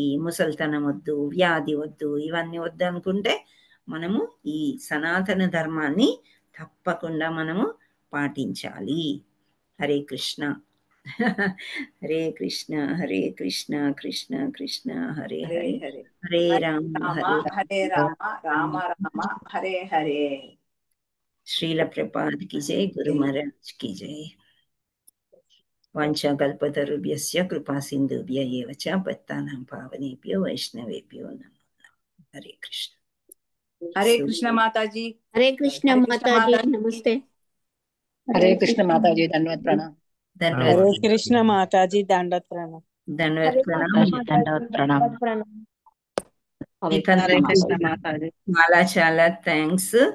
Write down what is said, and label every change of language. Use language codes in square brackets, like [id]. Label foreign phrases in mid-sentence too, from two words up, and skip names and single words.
[te] ముసల్తనం వద్దు, వ్యాధి వద్దు, ఇవన్నీ వద్దు అనుకుంటే మనము ఈ సనాతన ధర్మాన్ని తప్పకుండా మనము పాటించాలి. [sa] हरे कृष्ण हरे कृष्ण हरे कृष्ण कृष्ण कृष्ण हरे हरे हरे राम हरे राम राम राम हरे हरे. श्रील प्रभुपाद [hi] की जय, गुरु महाराज की जय. [sa] वाञ्छाकल्पतरुभ्यश्च कृपासिन्धुभ्य एव च पत्तानां पावनेभ्यो वैष्णवेभ्यो नमो नमः। [hi] हरे कृष्ण। हरे कृष्ण माता जी। हरे कृष्ण माता जी, नमस्ते। हरे कृष्ण माता जी, धन्यवाद प्रणाम। धन्यवाद। हरे कृष्ण माता जी, दंडवत प्रणाम। धन्यवाद हरे प्रणाम। कृष्ण माता जी, दंडवत प्रणाम। Ekanta हरे कृष्ण माता जी। [te] చాలా చాలా థ్యాంక్స్.